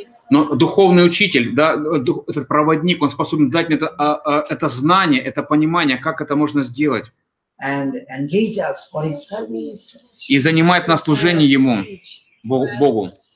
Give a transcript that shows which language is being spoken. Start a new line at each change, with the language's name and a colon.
Russian: Но духовный учитель, да, этот проводник, он способен дать мне это знание, это понимание, как это можно сделать.
English: And engage us for his service.
Russian: И занимает нас служение ему, Богу.